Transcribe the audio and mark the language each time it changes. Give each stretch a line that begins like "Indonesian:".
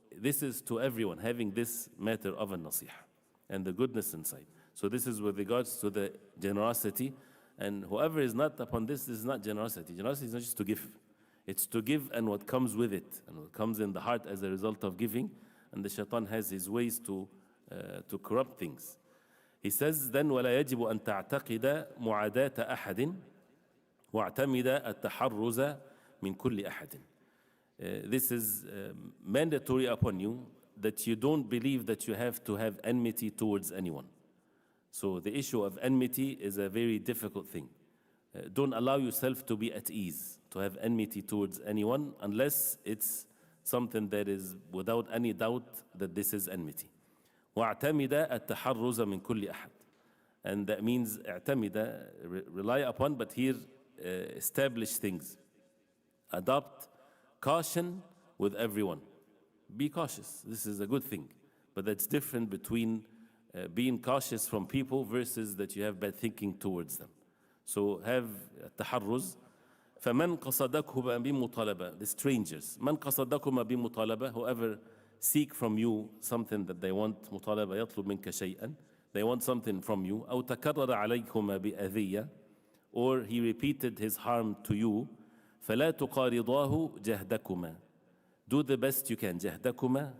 English: this is to everyone, having this matter of a nasiha and the goodness inside. So this is with regards to the generosity. And whoever is not upon this is not generosity. Generosity is not just to give. It's to give and what comes with it, and what comes in the heart as a result of giving. And the shaitan has his ways to corrupt things. He says, then
Arabic: وَلَا يَجِبُ أَن تَعْتَقِدَ مُعَادَاةَ أَحَدٍ وَاعْتَمِدَ التَّحَرُّزَ مِنْ كُلِّ أَحَدٍ.
English: This is mandatory upon you, that you don't believe that you have to have enmity towards anyone. So the issue of enmity is a very difficult thing. Don't allow yourself to be at ease, to have enmity towards anyone, unless it's something that is without any doubt that this is enmity.
Arabic: وَاعْتَمِدَ التَّحَرُّزَ مِنْ كُلِّ أَحَدٍ.
English: And that means
Arabic: اعتمد,
English: rely upon, but here establish things. Adopt caution with everyone. Be cautious. This is a good thing. But that's different between being cautious from people versus that you have bad thinking towards them. So have taharruz.
Arabic: فَمَنْ قَصَدَكُمَا بِمُطَالَبَةٍ.
English: The strangers.
Arabic: مَنْ قَصَدَكُمَا بِمُطَالَبَةٍ.
English: Whoever seek from you something that they want,
Arabic: مطالبة يطلب منك شيئا.
English: They want something from you.
Arabic: أو تكرر عليكما بأذية.
English: Or he repeated his harm to you.
Arabic: فَلَا تُقَارِضَاهُ جَهْدَكُمَا.
English: Do the best you can.
Arabic: جَهْدَكُمَا.